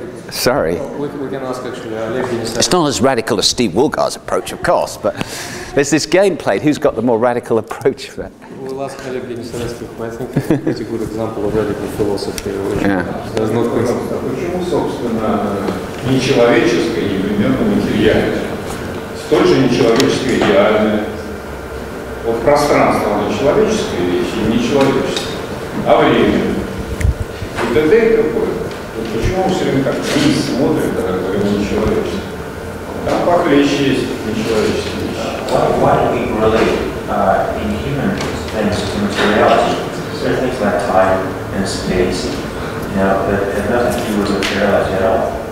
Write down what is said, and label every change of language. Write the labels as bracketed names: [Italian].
[English] Sorry. We can ask actually Oleg. It's not as radical as Steve Woolgar's approach, of course, but there's this game played, who's got the more radical approach for it? We'll ask Oleg Denisovetsky. I think it's a pretty good example of radical philosophy. There's no [Russian] Почему, собственно, нечеловеческое непременно материальное? Столь же нечеловеческое идеальное. Вот пространство, оно человеческая вещь и нечеловеческое. А время? И т.д. какое? Почему мы все время как вниз смотрим, когда говорим нечеловеческое? Там похлеще есть нечеловеческие вещи. [English] Why do we relate inhuman things to materiality? There are things like time and space, that have nothing to do with materiality at all.